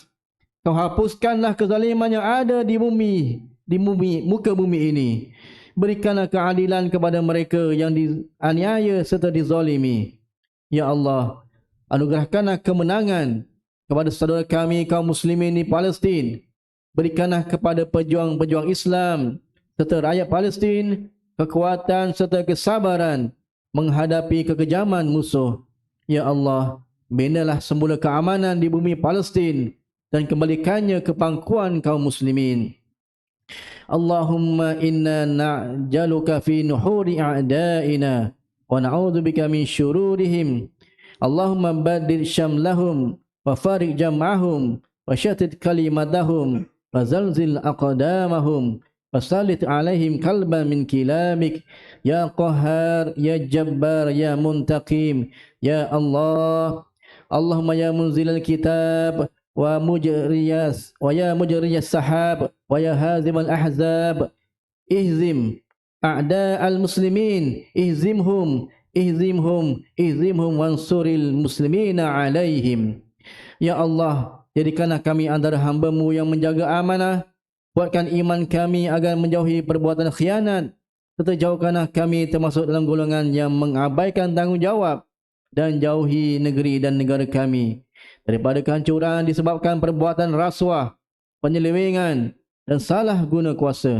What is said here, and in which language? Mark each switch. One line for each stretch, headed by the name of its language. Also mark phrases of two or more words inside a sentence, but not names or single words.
Malay: Kau hapuskanlah kezaliman yang ada di muka bumi ini. Berikanlah keadilan kepada mereka yang dianiaya serta dizalimi. Ya Allah, anugerahkanlah kemenangan kepada saudara kami kaum muslimin di Palestin. Berikanlah kepada pejuang-pejuang Islam serta rakyat Palestin kekuatan serta kesabaran menghadapi kekejaman musuh. Ya Allah, binalah semula keamanan di bumi Palestin dan kembalikannya ke pangkuan kaum muslimin.
Arabic: اللهم إنا نجعلك في نحور أعدائنا ونعوذ بك من شرورهم. اللهم بدد شملهم وفرق جمعهم وشتت كلمتهم وزلزل أقدامهم وسلط عليهم كلبا من كلابك. يا قهار، يا جبار، يا منتقم، يا الله. اللهم يا منزل الكتاب ويا مجري السحاب ويا هازم الأحزاب، اهزم أعداء المسلمين، اهزمهم وانصر المسلمين عليهم.
Malay: Ya Allah, jadikanlah kami antara hamba-Mu yang menjaga amanah. Buatkan iman kami agar menjauhi perbuatan khianat, serta jauhkanlah kami termasuk dalam golongan yang mengabaikan tanggungjawab, dan jauhi negeri dan negara kami daripada kehancuran disebabkan perbuatan rasuah, penyelewengan dan salah guna kuasa.